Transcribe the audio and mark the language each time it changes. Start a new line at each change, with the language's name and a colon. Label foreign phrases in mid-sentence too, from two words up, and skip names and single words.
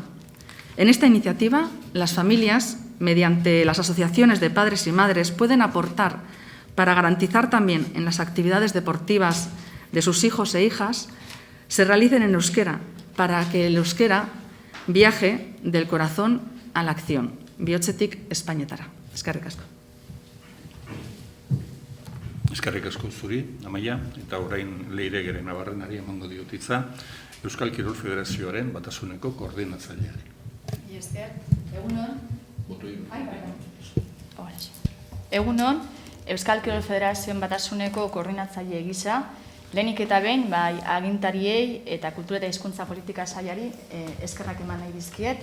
Spanish: En esta iniciativa, las familias, mediante las asociaciones de padres y madres, pueden aportar para garantizar también en las actividades deportivas de sus hijos e hijas se realicen en euskera, para que el euskera viaje del corazón a la acción.
Basque: Bihotzetik Espainetara. Eskerrik asko. Eskerrik asko zuri, Amaia, eta orain Leiregeren Nabarrenari emango diot hitza, Euskal Kirol Federazioaren batasuneko koordinatzaileari. Esker, egunon, Euskal Kirol Federazioen batasuneko koordinatzaile gisa, lehenik eta behin, agintariei eta kultura eta hizkuntza politika sailari eskerrak eman nahi dizkiet.